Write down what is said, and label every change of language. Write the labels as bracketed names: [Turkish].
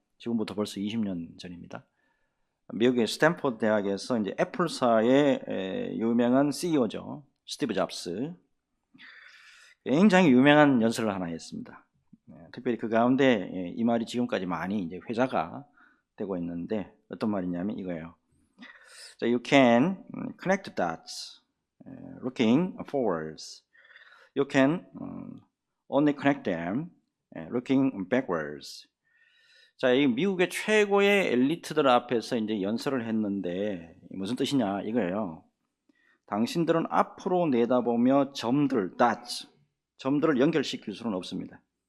[Korean] 지금부터 벌써 20년 전입니다. 미국의 스탠포드 대학에서 이제 애플사의 유명한 CEO죠. 스티브 잡스. 굉장히 유명한 연설을 하나 했습니다. 특별히 그 가운데 이 말이 지금까지 많이 이제 회자가 되고 있는데 어떤 말이냐면 이거예요. [English] So you can connect the dots. Looking forwards, you can only connect them looking backwards. [Korean] 자, 이 미국의 최고의 엘리트들 앞에서 이제 연설을 했는데 무슨 뜻이냐 이거예요. 당신들은 앞으로 내다보며 점들, dots, 점들을 연결시킬 수는 없습니다.